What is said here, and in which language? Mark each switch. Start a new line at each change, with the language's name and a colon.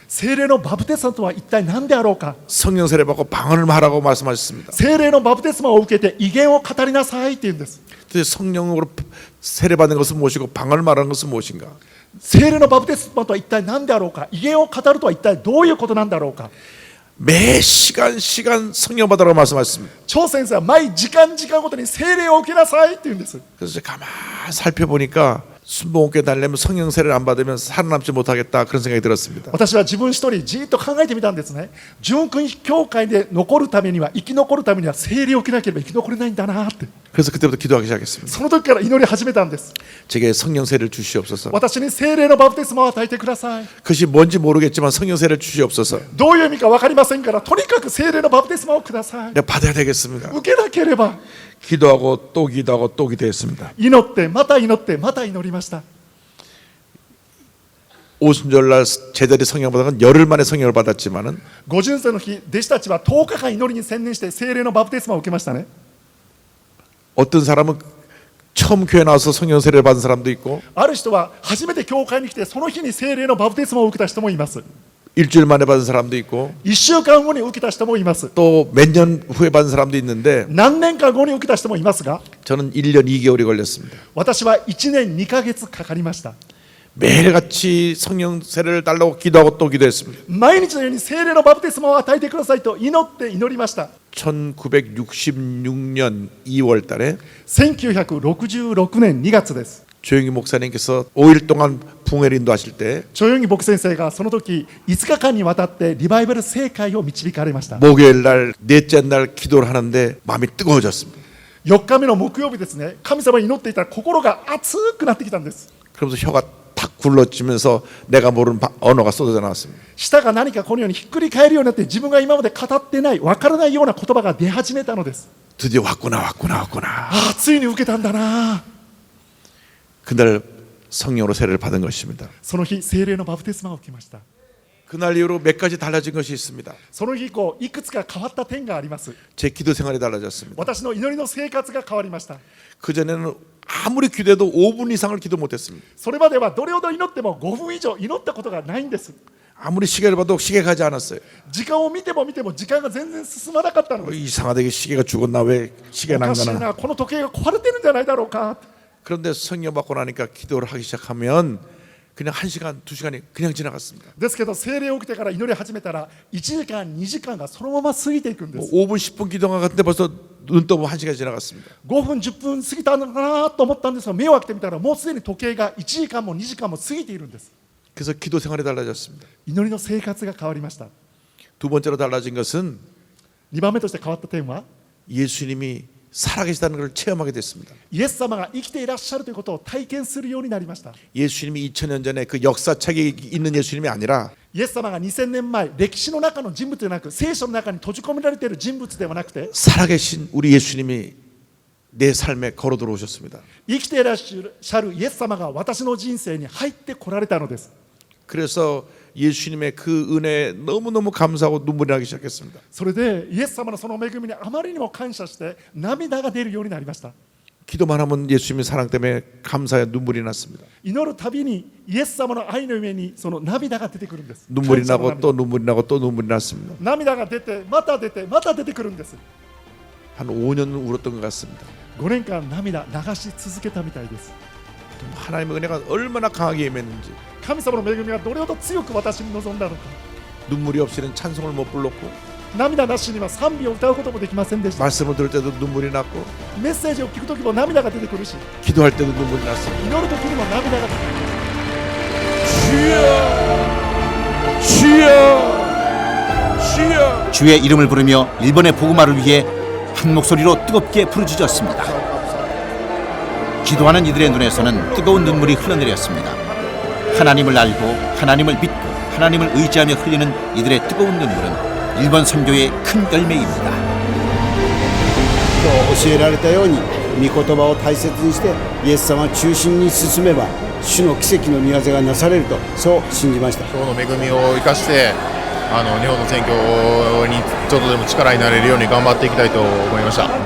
Japanese: 聖霊のバプテスマとは一体何であろうか。
Korean: 성령 세례 받고 방언을 말하고 말씀하셨습니다.
Japanese: 聖霊のバプテスマを受けて威厳を語りなさいって言うんです。
Korean: 그래서 성령으로 세례 받는 것은 무엇이고 방언을 말하는 것은 무엇인가?
Japanese: 聖霊のバプテスマとは一体何であろうか。威厳を語るとは一体どういうことなんだろうか。
Korean: 매 시간 성령 받으라고 말씀하셨습니다.
Japanese: 張先生は毎時間ごとに聖霊を受けなさいって言うんです。
Korean: 그래서 제가 가만히 살펴보니까 순복음교회 다니려면 성령 세례를 안 받으면 살아남지 못하겠다 그런 생각이 들었습니다.
Japanese: 私は自分一人じっと考えてみたんですね。純福音教会で残るためには生き残るためには聖霊を受けなければ生き残れないんだなって。
Korean: 그래서 그때부터 기도하기 시작했습니다.
Japanese: その時から祈り始めたんです。
Korean: 제게 성령 세례를 주시옵소서.
Japanese: 私に聖霊のバプテスマを与えてください。
Korean: 그것이 뭔지 모르겠지만 성령 세례를 주시옵소서.
Japanese: どういう意味か分かりませんからとにかく聖霊のバプテスマをください。
Korean: 내가 받아야 되겠습니다.
Japanese: 受けなければ
Korean: 기도하고 또 기도하고 또 기도했습니다.
Japanese: 祈ってまた祈ってまた祈りました。
Korean: 오순절날 제자리 성령 받은 열흘 만에 성령을 받았지만은
Japanese: 五巡節の日、弟子たちは10日間祈りに専念して聖霊のバプテスマを受けましたね。
Korean: 어떤 사람은 처음 교회 나와서 성령 세례를 받은 사람도 있고
Japanese: ある人は初めて教会に来てその日に聖霊のバプテスマを受けた人もいます。
Korean: 일주일 만에 받은 사람도 있고
Japanese: 1週間後に受けた人もいます。
Korean: 또 몇 년 후에 받은 사람도 있는데
Japanese: 何年か後に受けた人もいますが、
Korean: 저는 1년 2개월이 걸렸습니다.
Japanese: 私は1年2ヶ月かかりました。
Korean: 매일같이 성령 세례를 달라고 기도하고 또 기도했습니다.
Japanese: 毎日のように聖霊のバプテスマを与えてくださいと祈って祈りました。
Korean: 1966년 2월 달에
Japanese: 1966年2月です。
Korean: 조영희 목사님께서 5일 동안 붕회를 인도하실 때
Japanese: チョヨンギ牧先生がその時5日間にわたってリバイバル聖会を導かれました。
Korean: 목요일 날 넷째 날 기도를 하는데 마음이 뜨거워졌습니다.
Japanese: 4日目の木曜日ですね、神様に祈っていたら心が熱くなってきたんです。
Korean: 그러면서 혀가 탁 굴러지면서 내가 모르는 언어가 쏟아져 나왔습니다.
Japanese: 舌が何かこのようにひっくり返るようになって自分が今まで語ってない、わからないような言葉が出始めたのです。
Korean: 드디어 왔구나.
Japanese: ああ、ついに受けたんだな。
Korean: 그날 성령으로 세례를 받은 것입니다.
Japanese: その日、聖霊のバプテスマを受けました。
Korean: 그날 이후로 몇 가지 달라진 것이 있습니다.
Japanese: その日以降、いくつか変わった点があります。
Korean: 제 기도 생활이 달라졌습니다.
Japanese: 私の祈りの生活が変わりました。
Korean: 그전에는 아무리 기도해도 5분 이상을 기도 못했습니다.
Japanese: それまではどれほど祈っても5分以上祈ったことがないんです。
Korean: 아무리 시계를 봐도 시계 가지 않았어요.
Japanese: 時間を見ても見ても時間が全然進まなかったのです。
Korean: 이상하게 시계가 죽었나 왜 시계가
Japanese: お
Korean: 난
Japanese: かしい
Korean: 거나.
Japanese: な、この時計が壊れてるんじゃないだろうか。
Korean: 그런데 성령 받고 나니까 기도를 하기 시작하면 그냥 1시간, 2시간이 그냥 지나갔습니다.
Japanese: ですけど聖霊を受けてから祈り始めたら1時間2時間がそのまま過ぎていくんで
Korean: 뭐
Japanese: す。
Korean: 5분, 10분 기도가 갔는데 벌써 눈 떠보면 1시간이 지나갔습니다.
Japanese: 5分10分過ぎたのかなと思ったんですが、目を開けてみたらもうすでに時計が1時間も2時間も過ぎているんです。
Korean: 그래서 기도 생활이 달라졌습니다.
Japanese: 祈りの生活が変わりました。
Korean: 두 번째로 달라진 것은
Japanese: 2番目として変わった点は、
Korean: 예수님이 살아계시다는 걸 체험하게 됐습니다.
Japanese: イエス様が生きていらっしゃるということを体験するようになりました。
Korean: 예수님이 2000년 전에 그 역사책에 있는 예수님이 아니라
Japanese: イエス様が2000年前、歴史の中の人物ではなく、聖書の中に閉じ込められている人物ではなくて、
Korean: 살아계신 우리 예수님이 내 삶에 걸어 들어오셨습니다.
Japanese: 生きていらっしゃるイエス様が私の人生に入ってこられたのです。
Korean: 그래서 예수님의 그 은혜에 너무너무 감사하고 눈물이 나기 시작했습니다.
Japanese: それでイエス様のその恵みにあまりにも感謝して涙が出るようになりました。
Korean: 기도만 하면 예수님의 사랑 때문에 감사에 눈물이 났습니다.
Japanese: 祈るたびにイエス様の愛の上にその涙が出てくるんです。
Korean: 눈물이
Japanese: 感謝の
Korean: 나고 또 눈물이 나고 또 눈물이 났습니다.
Japanese: 涙が出て、また出て、また出てくるんです。
Korean: 한 5년 울었던 것 같습니다.
Japanese: 5年間涙流し続けたみたいです。
Korean: 하나님의 은혜가 얼마나 강하게 임했는지
Japanese: 神様の恵みがどれほど強く私に望んだのか。
Korean: 눈물이 없이는 찬송을 못 불렀고
Japanese: 涙なしには賛美を歌うこともできませんでした。
Korean: 말씀을 들을 때도 눈물이 났고
Japanese: メッセージを聞くときも涙が出てくるし、
Korean: 기도할 때도 눈물이 났습니다.
Japanese: 祈るときにも涙が出てくる。
Korean: 주여 주의 이름을 부르며 일본의 복음화를 위해 한 목소리로 뜨겁게 부르짖었습니다. 기도하는 이들의 눈에서는 뜨거운 눈물이 흘러내렸습니다. 하나님을 알고 하나님을 믿고 하나님을 의지하며 흘리는 이들의 뜨거운 눈물은 일본 선교의 큰 열매입니다.
Japanese: 教えられたように御言葉を大切にしてイエス様を中心に進めば主の奇跡の御業がなされるとそう信じました。今日の恵みを生かして日本の選挙にちょっとでも力になれるように頑張っていきたいと思いました。